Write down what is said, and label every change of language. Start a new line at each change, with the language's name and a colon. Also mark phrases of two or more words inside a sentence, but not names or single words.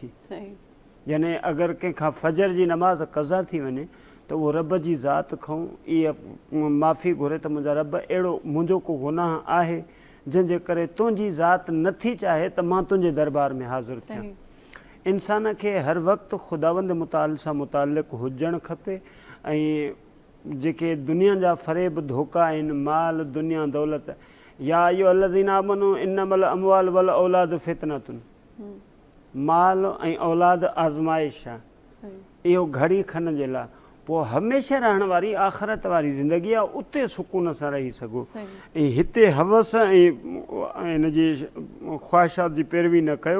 Sindhi: यानी अगरि कंहिंखां फजर जी नमाज़ क़ज़ा थी वञे त उहो रब जी ज़ात खां इहा माफ़ी घुरे त मुंहिंजा रब अहिड़ो मुंहिंजो को गुनाह आहे जंहिंजे करे तुंहिंजी ज़ात नथी चाहे त मां तुंहिंजे दरबार में हाज़िर थियां। इंसान खे हर वक़्तु ख़ुदावंद मुताल सां मुतालिक़ हुजणु खपे ऐं जेके दुनिया जा फ़रेब धोखा आहिनि, माल दुनिया दौलत, या इहो
Arabic: الذين آمنوا إنما الأموال والأولاد فتنة,
Sindhi: माल ऐं औलाद आज़माइश आहे, इहो घड़ी खन जे लाइ, पोइ हमेशह रहण वारी आख़िरत वारी ज़िंदगी आहे, उते सुकून सां रही सघो। ऐं हिते हवस ऐं इन जी ख़्वाहिशात जी पैरवी न कयो।